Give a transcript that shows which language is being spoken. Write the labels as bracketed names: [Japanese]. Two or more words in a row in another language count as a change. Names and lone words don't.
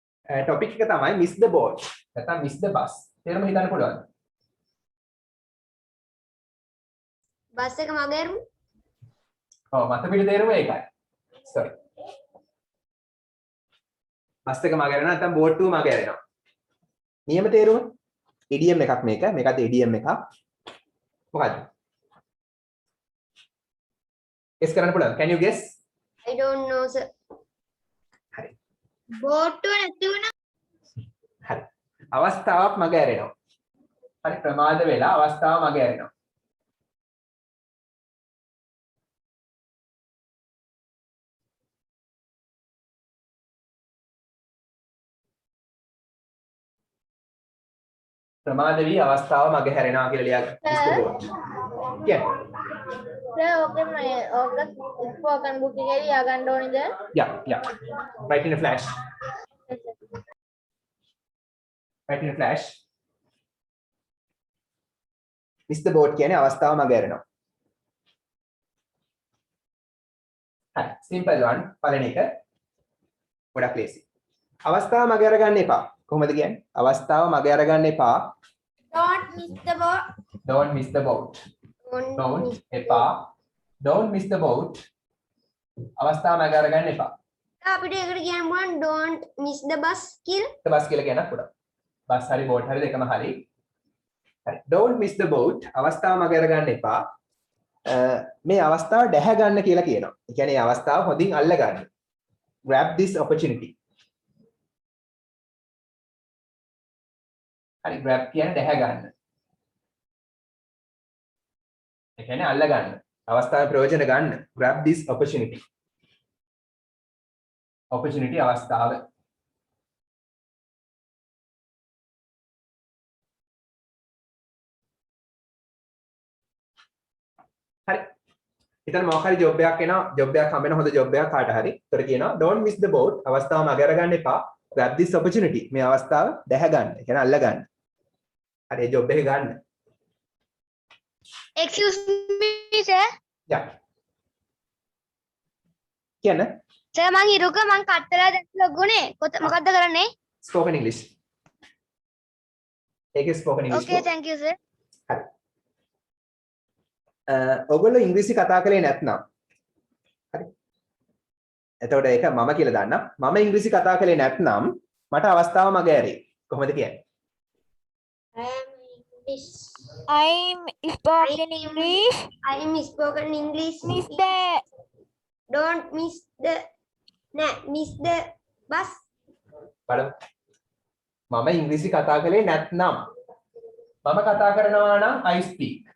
[Sinhala] topic එක තමයි [English] miss the boat. [Sinhala] නැත්නම් [English] miss the bus. [Sinhala] තේරුම හිතන්න පුළුවන්. බස් එක මගහැරුම්. ඔව් මත පිට තේරුම ඒකයි. sorry. බස් එක මගහැරෙනවා නැත්නම් බෝට් එක මගහැරෙනවා. නියම තේරුම idiom එකක් මේක. මේකත් idiom එකක්. මොකද්ද? guess කරන්න පුළුවන්. [English] Can you guess? I don't know sir. [Sinhala] හරි. බෝට්ටුව නැති වුණා. හරි. අවස්ථාවක් මගහැරෙනවා. හරි ප්‍රමාද වෙලා අවස්ථාව මගහැරෙනවා. ප්‍රමාද වී අවස්ථාව මගහැරෙනවා කියලා ලියගන්න. [English] miss the boat. [Sinhala] කියන්නේ ඕකේ ඕක [English] spoken book [Sinhala] එකේ ලියා ගන්න ඕනේද? [English] yeah. Write in a flash. Write in a flash. miss the boat [Sinhala] කියන්නේ අවස්ථාව මගහැරෙනවා. හරි [English] simple one [Sinhala] පළවෙනි එක ගොඩක් ලේසි. අවස්ථාව මගහැර ගන්න එපා. කොහොමද කියන්නේ? අවස්ථාව මගහැර ගන්න එපා. [English] Don't miss the boat. Don't miss the boat. Don't එපා. Don't miss the boat. [Sinhala] අවස්ථාව මගහැර ගන්න එපා. අපිට ඒකට කියන්න පුළුවන් [English] don't miss the bus [Sinhala] කියලා. බස් කියලා කියන්නත් පුළුවන්. බස් හරි බෝට් හරි දෙකම හරි. හරි. [English] Don't miss the boat. [Sinhala] අවස්ථාව මගහැර ගන්න එපා. මේ අවස්ථාව දැහ ගන්න කියලා කියනවා. ඒ කියන්නේ මේ අවස්ථාව හොඳින් අල්ල ගන්න. [English] Grab this opportunity. හරි grab කියන්නේ [Sinhala] දැහ ගන්න. ඒ කියන්නේ අල්ල ගන්න. අවස්ථාවේ ප්‍රයෝජන ගන්න. [English] Grab this opportunity. Opportunity අවස්ථාව. [Sinhala] හරි. හිතන්න මොකක් හරි ජොබ් එකක් එනවා. ජොබ් එකක් හම්බ වෙන හොඳ ජොබ් එකක් කාට හරි. ඒතර කියනවා [English] don't miss the boat. [Sinhala] අවස්ථාව මගහැර ගන්න එපා. [English] Grab this opportunity. [Sinhala] මේ අවස්ථාව දැහ ගන්න. ඒ කියන්නේ අල්ල ගන්න. හරි ජොබ් එක ගන්න. [English] Excuse me, sir. Yeah. [Sinhala] කියන්න. Sir, මං හිරුක මං කට් වෙලා දැන් ලොග්ගුනේ. මොකද්ද කරන්නේ? [English] Spoken English. ඒකේ spoken English. Okay, thank you, sir. [Sinhala] හරි. ඔයගොල්ලෝ ඉංග්‍රීසි කතා කරේ නැත්නම් හරි. එතකොට ඒක මම කියලා දාන්නම්. මම ඉංග්‍රීසි කතා කරේ නැත්නම් මට අවස්ථාව මගහැරේ. කොහොමද කියන්නේ? [English] I'm I'm spoken English. I'm spoken English. Miss the Don't miss the miss the bus. [Sinhala] බලමු. මම ඉංග්‍රීසි කතා කරේ නැත්නම් මම කතා කරනවා නම් [English] I speak.